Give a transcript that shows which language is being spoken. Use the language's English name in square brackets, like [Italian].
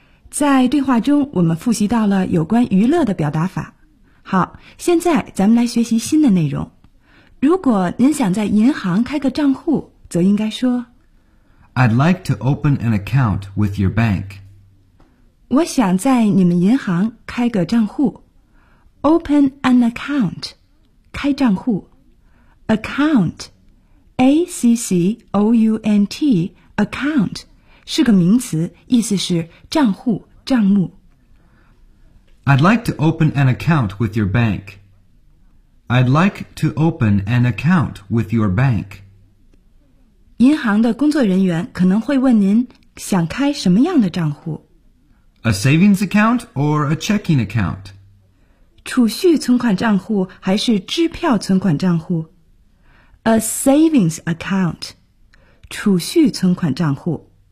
[Chinese] 在对话中，我们复习到了有关娱乐的表达法。好，现在咱们来学习新的内容。如果您想在银行开个账户，则应该说 [English] I'd like to open an account with your bank. [Chinese] 我想在你们银行开个账户。 [English] Open an account. [Chinese] 开账户。 [English] Account. A-C-C-O-U-N-T. Account. [Chinese] 是个名词，意思是账户、账目。 [English] I'd like to open an account with your bank. I'd like to open an account with your bank. [Chinese] 银行的工作人员可能会问您想开什么样的账户 [English] ？A savings account or a checking account? [Chinese] 储蓄存款账户还是支票存款账户 ？ [English] A savings account， [Chinese] 储蓄存款账户。